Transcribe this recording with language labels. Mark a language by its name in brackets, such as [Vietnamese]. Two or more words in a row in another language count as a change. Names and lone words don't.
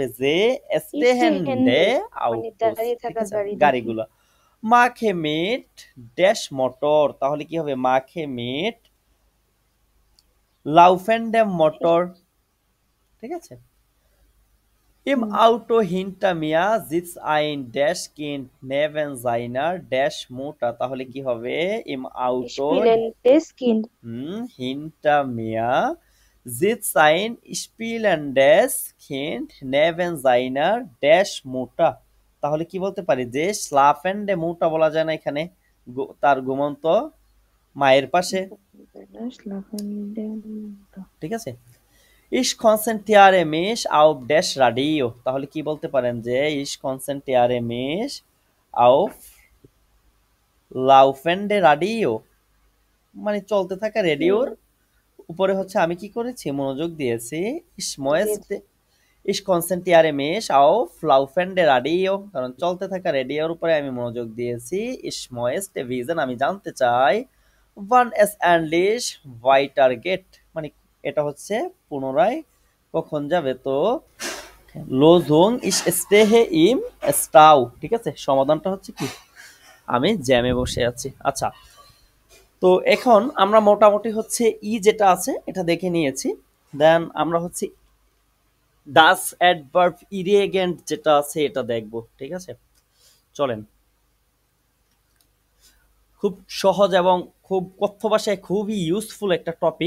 [Bangla] যে স্টেহেন্ডে Stehende মানে আউটোস, দাঁড়িয়ে ঠিক থাকা আছে, গাড়ি দেখি গাড়িগুলো। [German] mache mit ড্যাশ Motor, [Bangla] তাহলে কি হবে? [German] mache mit laufende Motor, [Bangla] ঠিক আছে। [German] ইম [Bangla] হুম [German] Auto hinter mir sitzt ein ড্যাশ Kind neben seiner ড্যাশ মোটা, [Bangla] তাহলে কি হবে? [German] im Auto Spielendes Kind hinter mir sitzt ein spielendes Kind neben seiner ড্যাশ মোটা, [Bangla] তাহলে কি বলতে পারি? যে [German] schlafende Mutter [Bangla] বলা যায় না এখানে, তার ঘুমন্ত মায়ের পাশে, [German] Schlafenden [Bangla] ঠিক আছে। [German] Ich konzentriere mich auf [Bangla] ড্যাশ রাডিও, তাহলে কি বলতে পারেন? [German] যে ich konzentriere mich auf laufende Radio, [Bangla] মানে চলতে থাকা রেডিওর হুম উপরে হচ্ছে আমি কি করেছি? মনোযোগ দিয়েছি। Ich দিয়েছে [German] möchte ich konzentriere mich auf laufende Radio, [Bangla] কারণ চলতে থাকা রেডিওর উপরে আমি মনোযোগ দিয়েছি। [German] Ich möchte wissen, [Bangla] আমি জানতে চাই [German] wann es endlich weitergeht, [Bangla] মানে এটা হচ্ছে পুনরায় কখন যাবে। [German] তো Lösung ich stehe im Stau, [Bangla] ঠিক আছে, সমাধানটা হচ্ছে কি? আমি জ্যামে বসে আছি। আচ্ছা, তো এখন আমরা মোটামুটি হচ্ছে ই যেটা আছে এটা দেখে নিয়েছি। দেন আমরা হচ্ছে [German] das Adverb irgend [Bangla] যেটা আছে এটা দেখব, ঠিক আছে। চলেন, খুব সহজ এবং খুব কথ্য ভাষায় খুবই ইউজফুল একটা টপিক।